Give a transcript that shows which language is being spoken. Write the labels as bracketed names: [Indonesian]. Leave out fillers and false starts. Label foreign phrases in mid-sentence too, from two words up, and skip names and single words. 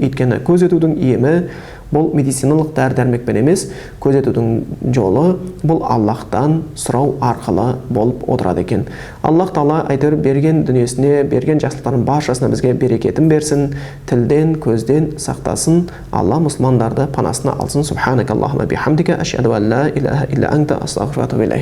[Kazakh] Өйткені көз өтудің емі бұл медициналық дәрі-дәрмекпен емес, көз өтудің жолы бұл Аллахтан сұрау арқылы болып отырады екен. Аллах Тағала әйтеуір берген дүниесіне, берген жақсылықтардың баршасына бізге берекетін берсін, тілден, көзден сақтасын. Алла мұсылмандарды панасына алсын. [Arabic] سبحانك اللهم وبحمدك، أشهد أن لا إله إلا أنت، أستغفرك وأتوب إليك.